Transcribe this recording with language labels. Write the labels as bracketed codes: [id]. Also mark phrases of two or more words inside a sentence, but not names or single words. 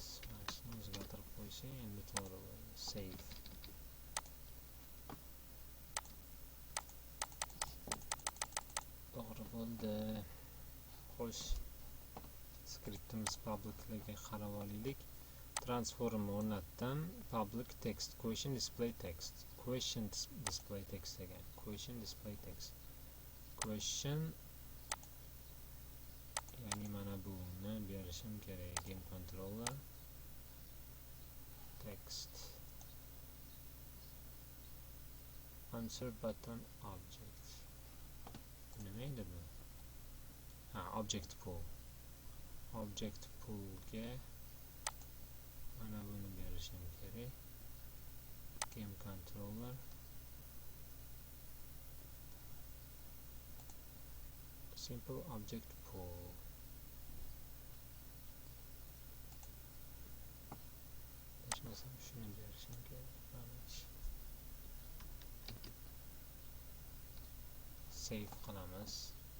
[uz] Mana shuni o'zgartirib qo'ysak, endi to'g'ri bo'ldi. Save. To'g'ri bo'ldi. Xo'sh. Skriptimiz public'larga qarab olaylik. Transform o'rnatdim. [en] Public text question display text. Question display text degan. Question display text. Question, [uz] ya'ni mana buni berishim kerak. [en] Game controller text answer button object. [uz] Nima endi bu? [en] Object pool. Object poolga [uz] mana buni berishim kerak. [en] Game controller simple object pool. [uz] Deixa-me shuni berishim kerak. Save qilamiz.